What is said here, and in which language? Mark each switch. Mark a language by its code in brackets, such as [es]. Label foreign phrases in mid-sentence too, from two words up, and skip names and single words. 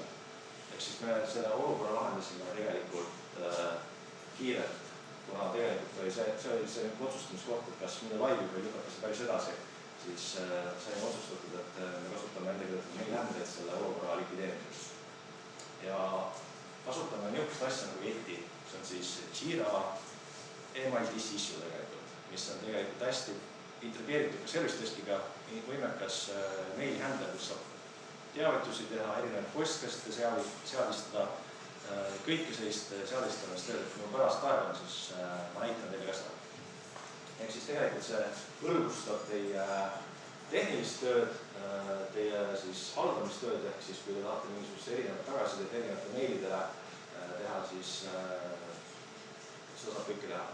[et] Ehk siis me selle olukorra lahendasime tegelikult kiirelt, kuna tegelikult oli see otsustamiskoht, et kas minna laivi või lükata see päris edasi, siis sai otsustatud, et me kasutame enda kirjutatud maili händlerit selle olukorra likvideerimiseks. Ja kasutame niisugust asja nagu Yeti, see on siis Jira email this issue tegelikult, mis on tegelikult hästi integreeritud ka [en] service deskiga, [et] võimekas maili händler, kus saab teavitusi teha, erinevaid postkaste seadistada, kõike sellist seadistamist tööd, kui ma pärast aegan, siis ma näitan teile ka seda. Ehk siis tegelikult see hõlgustab teie tehnilist tööd, teie siis haldamistööd, ehk siis kui te tahate mingisugust erinevat tagasisidet erinevate meilidele teha, siis seda saab kõike teha.